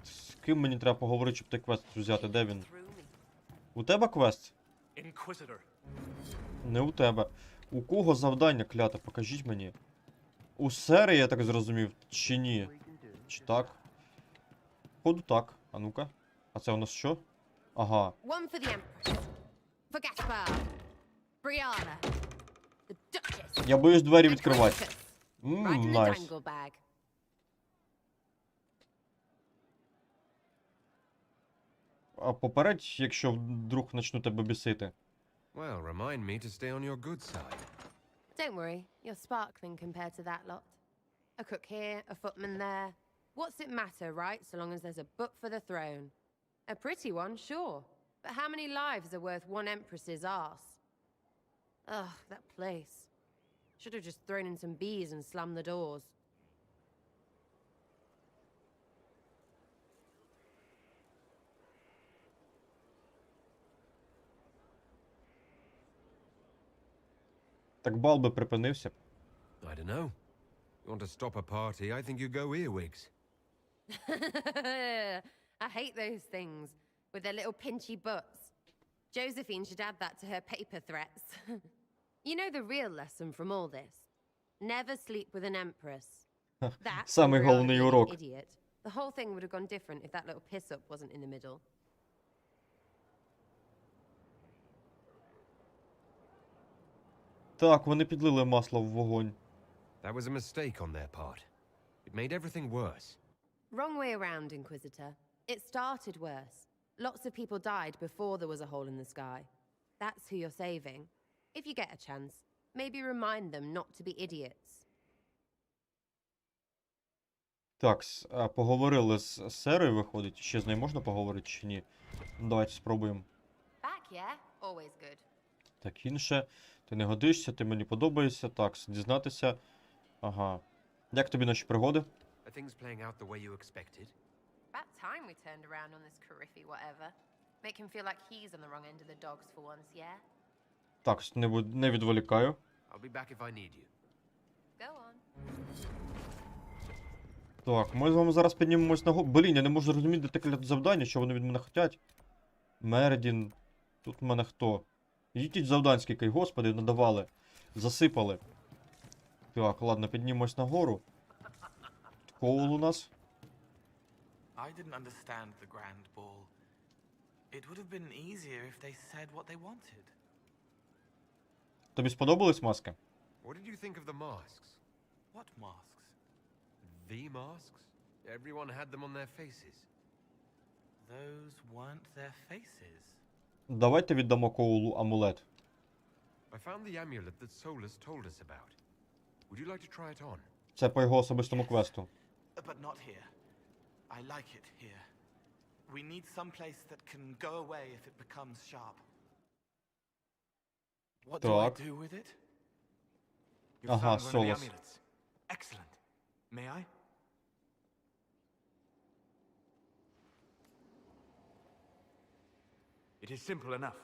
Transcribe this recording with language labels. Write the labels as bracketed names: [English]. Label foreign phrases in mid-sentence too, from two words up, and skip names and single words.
[Ukrainian] З ким мені треба поговорити, щоб той квест взяти? Де він? У тебе квест? Inquisitor. Не у тебе. У кого завдання, клята? Покажіть мені. У Сери, я так зрозумів, чи ні? Чи так? Походу так. А ну-ка. А це у нас що? Ага. [English] One for the Empress. For Gaspar. Brianna. The Duchess. [Ukrainian] Я боюсь двері відкривати. [English] Right in the Найс. dangle bag. А попередь, якщо вдруг почну тебе бісити. Well, remind me to stay on your good side. Don't worry, you're sparkling compared to that lot. A cook here, a footman there. What's it matter, right? So long as there's a book for the throne. A pretty one, sure. But how many lives are worth one empress's arse? Ugh, that place. Should have just thrown in some bees and slammed the doors. [Ukrainian] Так бал би припинився. [English] I don't know. You want to stop a party, I think you go earwigs. I hate those things with their little pinchy butts. Josephine should add that to her paper threats. You know the real lesson from all this? Never sleep with an empress. That, [Ukrainian] Самий головний урок. [English] idiot. The whole thing would have gone different if that little piss-up wasn't in the middle. [Ukrainian] Так, вони підлили масло в вогонь. [English] That was a mistake on their part. It made everything worse. Wrong way around, Inquisitor. It started worse. Lots of people died before there was a hole in the sky. That's who you're saving. If you get a chance, maybe remind them not to be idiots. [Ukrainian] Так, поговорили з Серою, виходить. Ще з нею можна поговорити чи ні? Давайте спробуємо. [English] Back, yeah? Always good. [Ukrainian] Так, інше. Ти не годишся, ти мені подобаєшся. Так, дізнатися. Ага. Як тобі наші пригоди? [English] Are things playing out the way you expected? About time we turned around on this Cariffy whatever. Make him feel like he's on the wrong end of the dogs for once, yeah? [Ukrainian] Так, не відволікаю. [English] I'll be back if I need you. Go on. [Ukrainian] Так, ми з вами зараз піднімемось на гору. Блін, я не можу зрозуміти, де таке завдання, що вони від мене хотять. Мердін. Тут в мене хто? Їдіть завдань, скільки, господи, надавали. Засипали. Так, ладно, піднімемось на гору. Коул у нас. [English] I didn't understand the grand ball. It would have been easier if they said what they wanted. [Ukrainian] Тобі сподобались маски? [English] What did you think of the masks? What masks? The masks? Everyone had them on their faces. Those weren't their faces. [Ukrainian] Давайте віддамо Коулу амулет. [English] I found the amulet that Solus told us about. Would you like to try it on? [Ukrainian] Це по його особистому квесту. [English] But not here. I like it here. We need some place that can go away if it becomes sharp. What do I Так. do with it? You Ага, found one of the Solus. amulets. Excellent. May I? It is simple enough.